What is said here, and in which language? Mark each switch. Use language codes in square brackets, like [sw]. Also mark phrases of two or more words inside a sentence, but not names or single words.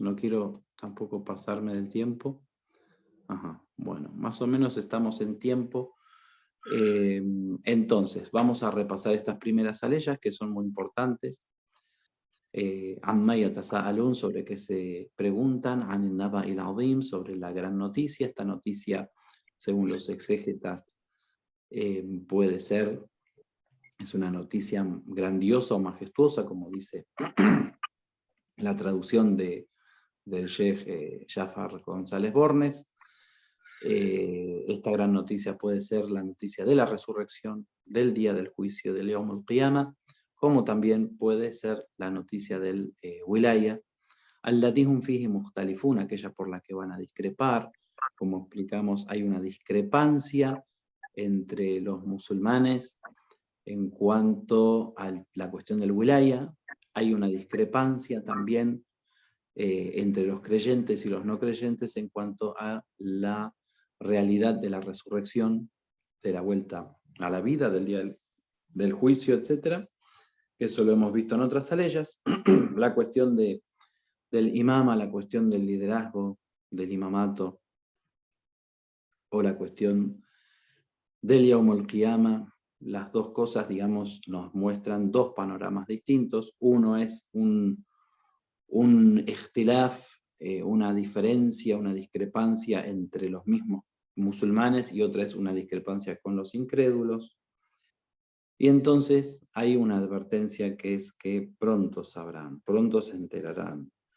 [es] No quiero tampoco pasarme del tiempo. Ajá, bueno, más o menos estamos en tiempo. Entonces, vamos a repasar estas primeras aleyas que son muy importantes. [ar] عمّ يتساءلون, [es] sobre qué se preguntan, [ar] عن النبإ العظيم, [es] sobre la gran noticia. Esta noticia, según los exégetas, puede ser es una noticia grandiosa o majestuosa, como dice la traducción del Sheikh Jafar González Bornes. Esta gran noticia puede ser la noticia de la resurrección, del día del juicio, del [ar] يوم القيامة, [es] como también puede ser la noticia del Wilaya, [ar] التي هم فيه مختلفون, [es] aquella por la que van a discrepar. Como explicamos, hay una discrepancia entre los musulmanes en cuanto a la cuestión del Wilaya, hay una discrepancia también entre los creyentes y los no creyentes en cuanto a la realidad de la resurrección, de la vuelta a la vida, del día del juicio, etc. Eso lo hemos visto en otras aleyas. La cuestión del imama, la cuestión del liderazgo, del imamato, o la cuestión del [ar] يوم القيامة, [es] las dos cosas, digamos, nos muestran dos panoramas distintos. Uno es un ikhtilaf, una diferencia, una discrepancia entre los mismos musulmanes, y otra es una discrepancia con los incrédulos. Y entonces hay una advertencia que es que pronto sabrán, pronto se enterarán.